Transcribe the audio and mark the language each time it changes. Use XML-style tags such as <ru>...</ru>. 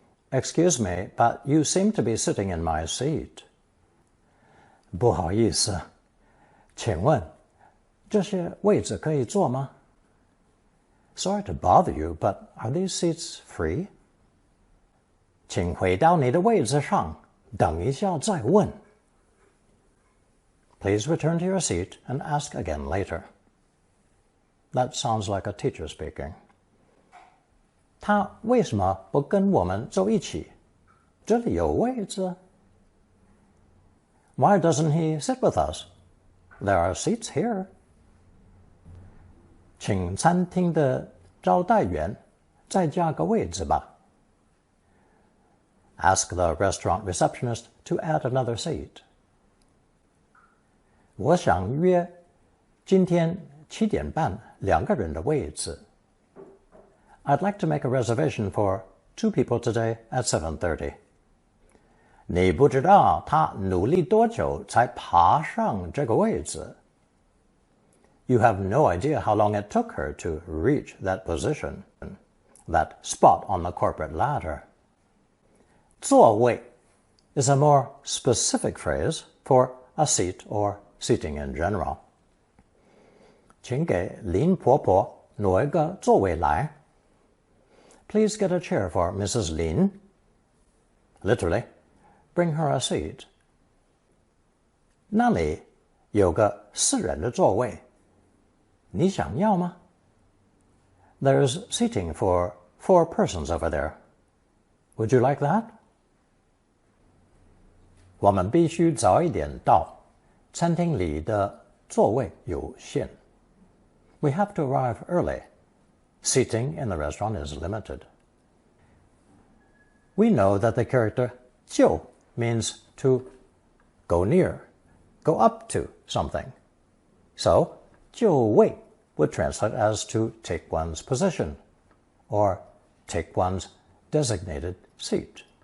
<en>Excuse me, but you seem to be sitting in my seat.</en> <zh>不好意思，请问这些位子可以坐吗？</zh> <en>Sorry to bother you, but are these seats free?</en> <zh>请回到你的位子上，等一下再问。</zh> <en>Please return to your seat and ask again later. That sounds like a teacher speaking.</en> <zh>他为什么不跟我们坐一起？这里有位子。</zh> <en>Why doesn't he sit with us? There are seats here.</en> <zh>请餐厅的招待员再加个位子吧。</zh> <en>Ask the restaurant receptionist to add another seat.</en> <zh>我想约今天7点半2个人的位子。</zh> <en>I'd like to make a reservation for 2 people today at 7:30.</en> <zh>你不知道他努力多久才爬上这个位子。</zh> <en>You have no idea how long it took her to reach that position, that spot on the corporate ladder. 座位 is a more specific phrase for a seat or seating in general.</en> <zh>请给林婆婆挪一个座位来。</zh> <en>Please get a chair for Mrs. Lin. Literally, bring her a seat.</en> <zh>那里有个4人的座位，你想要吗？</zh> <en>There's seating for 4 persons over there. Would you like that?</en> <zh>我们必须早一点到，餐厅里的座位有限。</zh> <en>We have to arrive early. Seating in the restaurant is limited. We know that the character 就 means to go near, go up to something. So, 就位 would translate as to take one's position or take one's designated seat.</en>